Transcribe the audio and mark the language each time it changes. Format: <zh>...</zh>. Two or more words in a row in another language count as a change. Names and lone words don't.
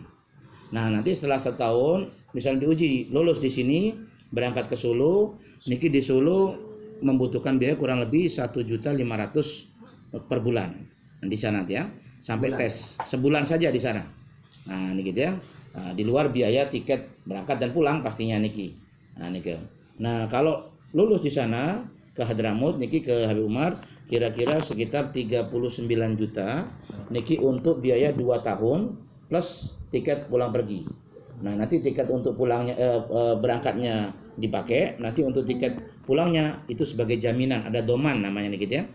<id>Nah, nanti setelah 1 tahun misalnya diuji lulus di sini, berangkat ke Solo, niki di Solo membutuhkan biaya kurang lebih 1.500.000 per bulan di sana ya, sampai tes sebulan saja di sana. Nah, niki ya. Di luar biaya tiket berangkat dan pulang pastinya niki. Nah, niki. Nah, kalau lulus di sana ke Hadramut niki ke Habib Umar kira-kira sekitar 39 juta niki untuk biaya 2 tahun plus tiket pulang pergi. Nah, nanti tiket untuk pulangnya berangkatnya dipakai, nanti untuk tiket pulangnya itu sebagai jaminan, ada doman namanya nih gitu ya.</id>